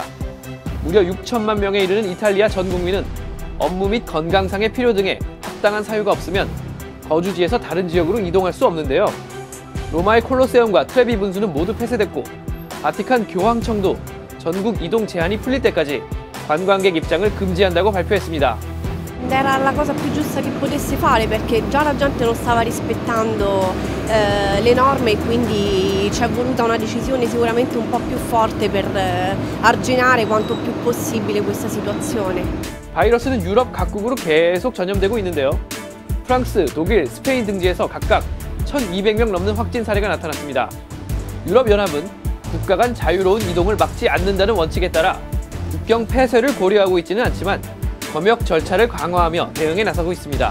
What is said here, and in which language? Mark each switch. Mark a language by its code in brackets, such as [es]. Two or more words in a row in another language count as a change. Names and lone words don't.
[ko] 무려 6천만 명에 이르는 이탈리아 전 국민은 업무 및 건강상의 필요 등의 합당한 사유가 없으면 거주지에서 다른 지역으로 이동할 수 없는데요. 로마의 콜로세움과 트레비 분수는 모두 폐쇄됐고 바티칸 교황청도 전국 이동 제한이 풀릴 때까지 관광객 입장을 금지한다고 발표했습니다. [it] Era la cosa più giusta che potesse fare perché già la gente non stava rispettando le norme e quindi ci è voluta una decisione sicuramente un po' più forte per arginare quanto più possibile questa situazione. [ko] 바이러스는 유럽 각국으로 계속 전염되고 있는데요. 프랑스, 독일, 스페인 등지에서 각각 1,200명 넘는 확진 사례가 나타났습니다. 유럽연합은 국가 간 자유로운 이동을 막지 않는다는 원칙에 따라 국경 폐쇄를 고려하고 있지는 않지만 검역 절차를 강화하며 대응에 나서고 있습니다.